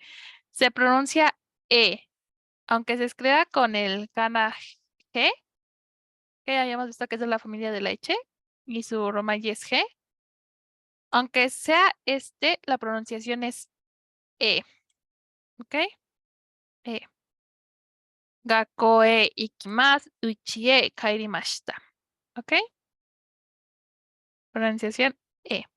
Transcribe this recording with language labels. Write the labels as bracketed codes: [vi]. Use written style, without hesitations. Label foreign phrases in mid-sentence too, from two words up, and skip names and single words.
[es] Se pronuncia E, aunque se escriba con el kana G, que ya habíamos visto que es de la familia de la H, y su romaji es G. Aunque sea la pronunciación es E, ¿ok? E. [ja] 学校へ行きます、うちへ帰りました. [es] ¿Ok? Pronunciación E.